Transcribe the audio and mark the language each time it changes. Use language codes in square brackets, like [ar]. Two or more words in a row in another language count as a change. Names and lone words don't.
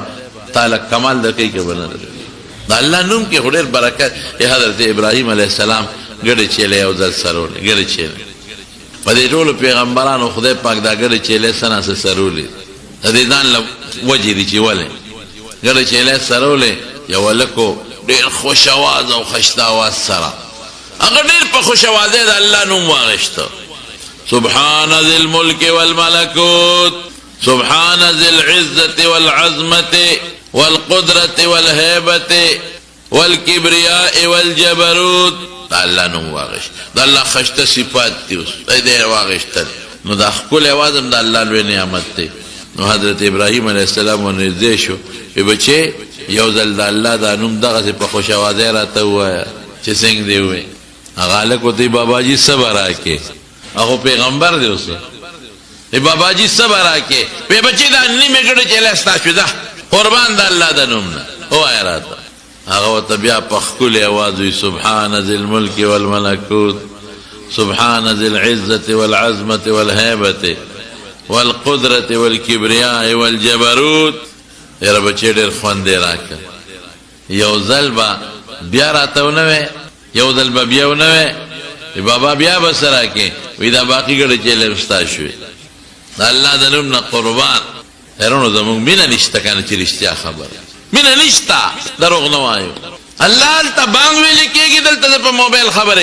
[ps] تعالی کمال درکوي که بنه د الله نوم کې خو ډېر برکت حضرت ابراهیم [ar] علیه السلام [ps] ګډې چیلې یو ځل سرولې ګډې چیلې په دې ټولو پیغمبرانو خدای پاک دا ګډې چیلې سناسه سرولې د دې ځان له وجې دي چې ولې ګډې چیلې سرولې یو لکو ډېر خوش آواز او خشته آواز سره هغه ډېر په خوش آوازۍ د الله نوم واغېسته [ar] سبحان ذي الملك والملكوت سبحان ذي العزة والعظمة والقدرة والهيبة والكبرياء والجبروت [ps] دا الله نوم واغېست د الله خشته صفات دي اوس دی واغېستل نو دا ښکلی اواز هم د الله لوی نعمت دی نو حضرت ابراهیم [ar] علیه السلام [ps] ورنږدې شو بچې یو ځل د الله دا نوم دغسې په خوش آوازۍ راته ووایه چې څنګه دی ووایي هغه هلک ورته بابا جي صبر راکې هغه پیغمبر دی اوس بابا جي صبر راکې وی بچې دا نیمې ګډه چیلې ستا شو ده قربان د الله د نوم نه ووایه راته هغه ورته بیا په ښکلي اواز وي [ar] سبحان ذي الملك والملكوت سبحان ذي العزة والعظمة والهيبة والقدرة والكبرياء والجبروت [ps] یاره بچې ډېر خوند یې راکړه یو ځل به بیا راته ونه وی یو ځل به بیا ونه وی بابا بیا به څه راکې وی دا باقي ګډې چیلې هم ستا شوې د الله د نوم نه قربان هرونو زموږ مینه نشته که نه چې رښتیا خبره مینه نشته دروغ نه وایو الله هلته بانګ ویلې کېږي دلته زه په موبایل خبرې